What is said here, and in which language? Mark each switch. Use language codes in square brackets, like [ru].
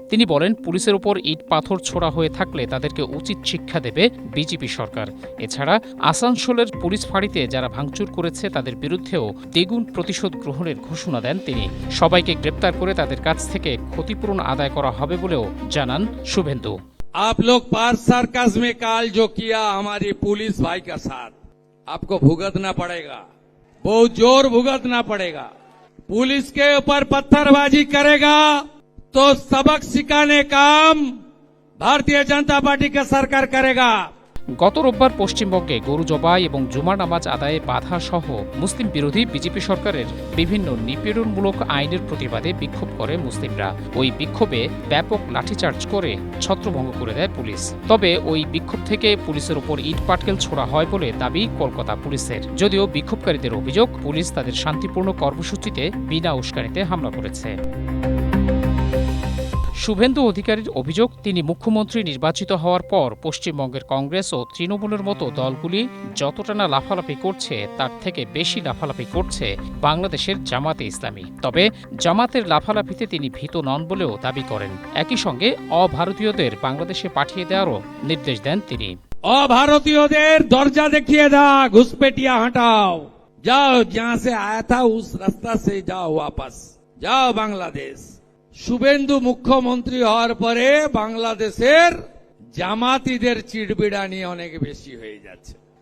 [bn] তিনি বলেন, পুলিশের উপর ইট পাথর ছোড়া হয়ে থাকলে তাদেরকে উচিত শিক্ষা দেবে বিজেপি সরকার। এছাড়া আসানসোলের পুলিশ ফাঁড়িতে যারা ভাঙচুর করেছে তাদের বিরুদ্ধেও দ্বিগুণ প্রতিশোধ গ্রহণের ঘোষণা দেন তিনি। সবাইকে গ্রেপ্তার করে তাদের কাছ থেকে ক্ষতিপূরণ আদায় করা হবে বলেও জানান শুভেন্দু। [hi] आप लोग पार्क सर्कस में काल जो किया हमारी पुलिस भाई का साथ, आपको भुगतना पड़ेगा, बहुत जोर भुगतना पड़ेगा। पुलिस के ऊपर पत्थरबाजी करेगा तो सबक सिखाने काम भारतीय जनता पार्टी का सरकार करेगा। [bn] গত রোববার পশ্চিমবঙ্গে গরু জবাই এবং জুমার নামাজ আদায়ে বাধা সহ মুসলিম বিরোধী বিজেপি সরকারের বিভিন্ন নিপীড়নমূলক আইনের প্রতিবাদে বিক্ষোভ করে মুসলিমরা। ওই বিক্ষোভে ব্যাপক লাঠিচার্জ করে ছত্রভঙ্গ করে দেয় পুলিশ। তবে ওই বিক্ষোভ থেকে পুলিশের উপর ইট পাটকেল ছোড়া হয় বলে দাবি কলকাতা পুলিশের। যদিও বিক্ষোভকারীদের অভিযোগ, পুলিশ তাদের শান্তিপূর্ণ কর্মসূচিতে বিনা উস্কানিতে হামলা করেছে। শুভেন্দু অধিকারীর অভিযোগ, তিনি মুখ্যমন্ত্রী নির্বাচিত হওয়ার পর পশ্চিমবঙ্গের কংগ্রেস ও তৃণমূলের মতো দলগুলি যতটা না লাফালাফি করছে তার থেকে বেশি লাফালাফি করছে বাংলাদেশের জামাতে ইসলামী। তবে জামাতের লাফালাফিতে তিনি ভীত নন বলেও দাবি করেন। একই সঙ্গে অভারতীয়দের বাংলাদেশে পাঠিয়ে দেওয়ারও নির্দেশ দেন তিনি। [hi] अभारतीयों दर्जा देखिए दा, घुसपैठिया हटाओ, जाओ जहां से आया था उस रास्ता से जाओ, वापस जाओ बांग्लादेश। [bn] শুভেন্দু মুখ্যমন্ত্রী হওয়ার পরে বাংলাদেশের জামাতিদের চিড়বিড়ানি অনেক বেশি হয়ে যাচ্ছে।